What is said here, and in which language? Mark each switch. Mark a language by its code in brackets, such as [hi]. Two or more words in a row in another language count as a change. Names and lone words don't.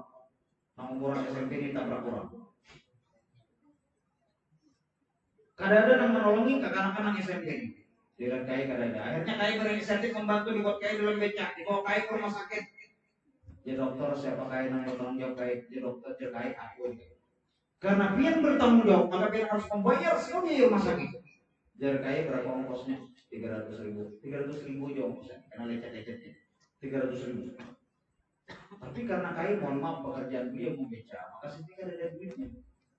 [id] Yang umur SMP ini ditabrak orang. Kadang-kadang yang menolongi kakak-anak SMP ini. Dengan Kai kadang-kadang. Akhirnya Kai berinisiatif membantu dibuat Kai dalam beca, dibawa Kai ke rumah sakit. Ya dokter, siapa Kai yang bertanggung jawab Kai? Ya dokter, ya Kai aku. Karena pian bertanggung jawab, maka pian harus membayar semuanya rumah sakit. Jadi Kai berapa ongkosnya? 300.000. 300.000 aja ongkosnya, karena lecet-lecetnya. 300.000. Tapi karena Kai mohon maaf pekerjaan beliau membeca, maka sedikit ada duitnya.